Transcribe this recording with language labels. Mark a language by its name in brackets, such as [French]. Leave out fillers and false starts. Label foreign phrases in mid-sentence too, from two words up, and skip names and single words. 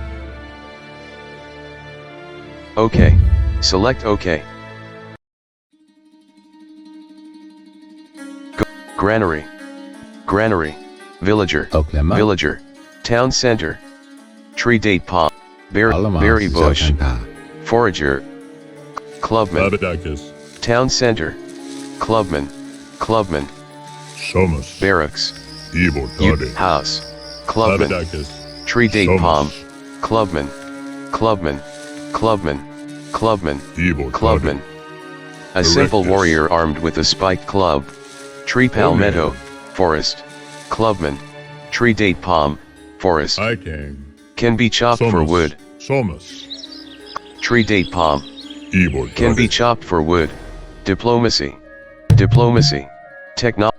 [English] OK. Select OK. Granary. Granary. Villager. Oklema. Villager. Town center. Tree date palm. Alamas. Berry bush. Zokanta. Forager. Clubman. Tabadakis. Town center. Clubman. Clubman. Somas. Barracks. Ibortade. House. Clubman. Tabadakis. Tree date Somas. palm. Clubman. Clubman. Clubman. Clubman. Ibortade. Clubman. A simple warrior armed with a spiked club. Tree palmetto, forest. Clubman. Tree date palm, forest. Can be chopped for wood. Tree date palm. Can be chopped for wood. Diplomacy. Diplomacy. Technology.